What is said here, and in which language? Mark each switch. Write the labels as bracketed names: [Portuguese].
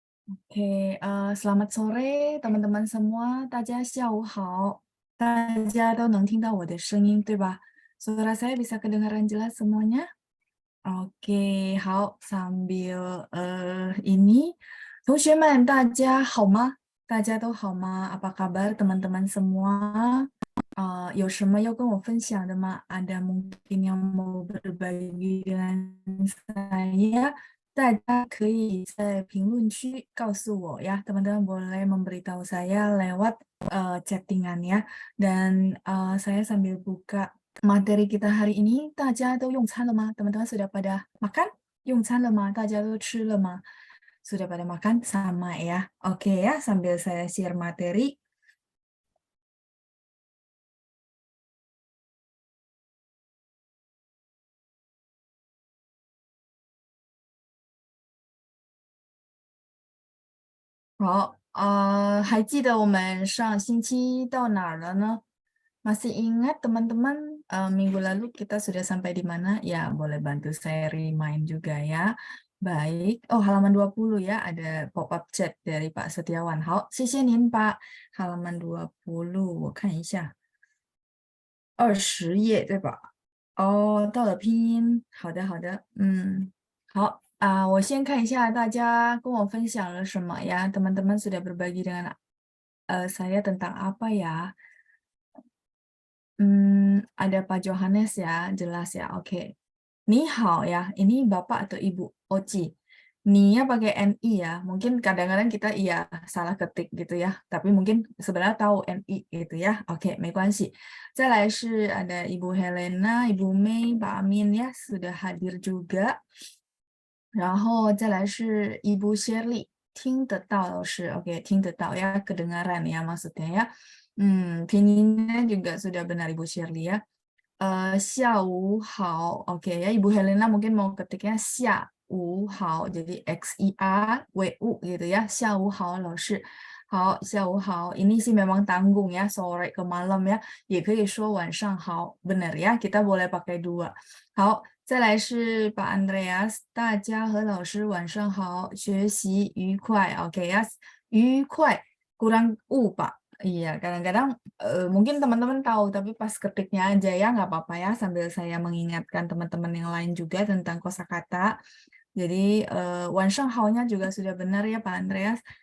[Indonesian] Oke, selamat sore teman-teman semua, [Chinese] 大家下午好. 大家都能听到我的声音，对吧？ [Indonesian] Suara saya bisa kedengaran jelas semuanya? [Chinese] Oke, 好， [Indonesian] sambil ini, [Chinese] 同学们大家好吗？大家都好吗？ [Indonesian] Apa kabar teman-teman semua? [Chinese] 有什么要跟我分享的吗？ [Indonesian] Ada mungkin yang mau berbagi dengan saya? [Chinese] 大家可以在评论区告诉我呀, [Indonesian] teman-teman boleh memberitahu saya lewat chattingan ya. Dan saya sambil buka materi kita hari ini, [Chinese] 大家都用餐了吗? [Indonesian] Teman-teman sudah pada makan? [Chinese] 用餐了吗?大家都吃了吗? [Indonesian] Sudah pada makan? Sama ya. Oke ya, sambil saya share materi. [Chinese] Hai, 还记得我们上星期到哪儿了呢? [Indonesian] Masih ingat teman-teman, minggu lalu kita sudah sampai di mana? Ya, boleh bantu saya remind juga ya. Baik. Oh, halaman 20 ya, ada pop-up chat dari Pak Setiawan. [Chinese] 好，谢谢您, Pak. [Indonesian] Halaman 20, [Chinese] 我看一下.20页, 对吧? 到了拼音。好的，好的。好。我先看一下大家跟我分享了什么呀? [Indonesian] Teman-teman sudah berbagi dengan saya tentang apa ya? Ada Pak Johannes ya, jelas ya. Oke. Ni hao ya, ini Bapak atau Ibu Oci. Ni-nya pakai NI ya. Mungkin kadang-kadang kita iya salah ketik gitu ya. Tapi mungkin sebenarnya tahu NI gitu ya. Oke, [Chinese] 没关系. 再来是 [Indonesian] ada Ibu Helena, Ibu Mei, Pak Amin ya sudah hadir juga. [Chinese] 然后再来是 Ibu Shirley, 听得到老师. [Indonesian] Oke, 听得到 ya, kedengaran ya maksudnya ya. Pinginnya juga sudah benar Ibu Shirley ya. 下午好.Oke ya, Ibu Helena mungkin mau ketiknya 下午好, jadi XIAWU gitu ya. [Chinese] 下午好老师.好，下午好. [Indonesian] Ini sih memang tanggung ya, sore ke malam ya. [Chinese] 也可以说晚上好, [Indonesian] benar ya, kita boleh pakai dua. [Chinese] 好。再来是把 Andreas， 大家和老师晚上好，学习愉快。 [Indonesian] Oke ya, 愉快 kurang u Pak. Iya, kadang-kadang mungkin teman-teman tahu, tapi pas ketiknya aja ya, nggak apa-apa ya, sambil saya mengingatkan teman-teman yang lain juga tentang kosakata. Jadi, 晚上好-nya juga sudah benar ya Pak Andreas.